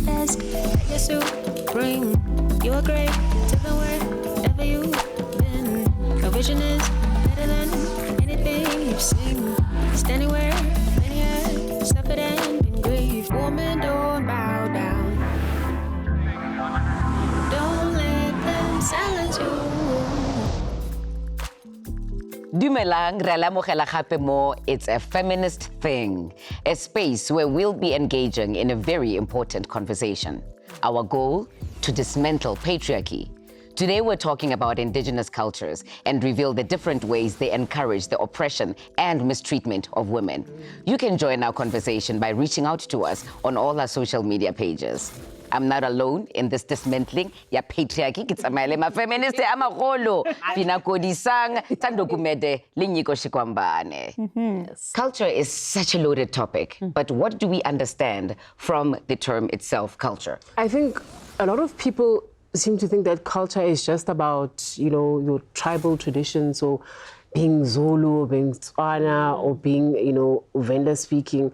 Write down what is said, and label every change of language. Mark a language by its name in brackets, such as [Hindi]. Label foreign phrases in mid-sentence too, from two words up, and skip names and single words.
[English] risk that your suit bring. You are great, taking wherever you've been. Your vision is better than anything you've seen. Standing where many have suffered and been grieved. Woman, don't bow down. Don't let them silence you. [Tswana] Dumelang, re a le amogela gape mo [English] It's a Feminist Thing, a space where we'll be engaging in a very important conversation. Our goal, to dismantle patriarchy. Today we're talking about Indigenous cultures and reveal the different ways they encourage the oppression and mistreatment of women. You can join our conversation by reaching out to us on all our social media pages. I'm not alone in this dismantling ya patriarchy. [Tswana] Ke tsamaile ma feminist a magolo. [English] Pinakodisang Thando Mgqolozana Mndende. Culture is such a loaded topic, but what do we understand from the term itself, culture? I think a lot of people seem to think that culture is just about, your tribal traditions, or being Zulu, or being Tswana, or being, Venda speaking.